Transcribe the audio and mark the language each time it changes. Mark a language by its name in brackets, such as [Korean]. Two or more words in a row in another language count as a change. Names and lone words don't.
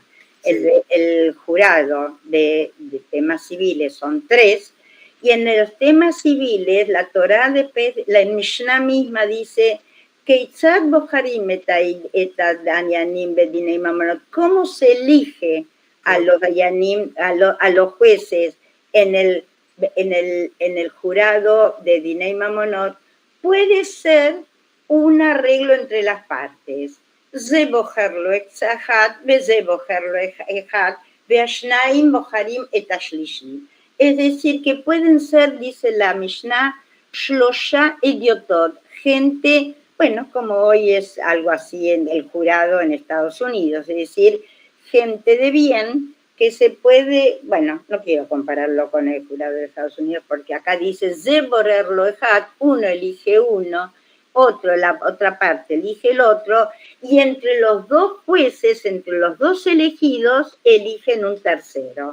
[Spanish] El jurado de temas civiles son 3, y en los temas civiles la Torá, la Mishnah misma dice ¿cómo se elige a los dayanim, a los jueces en el jurado de [Hebrew] דיני ממונות? [Spanish] Puede ser un arreglo entre las partes. [Hebrew] זה בוחר לו אחד וזה בוחר לו אחד והשניים בוחרים את השלישי. [Spanish] Es decir, que pueden ser, dice la Mishnah, [Hebrew] שלושה הדיוטות, [Spanish] gente, bueno, como hoy es algo así en el jurado en Estados Unidos, es decir, gente de bien que se puede, bueno, no quiero compararlo con el jurado de Estados Unidos porque acá dice [Hebrew] זה בורר לו אחד, [Spanish] uno elige uno, la otra parte elige el otro, y entre los dos jueces, entre los dos elegidos, eligen un tercero.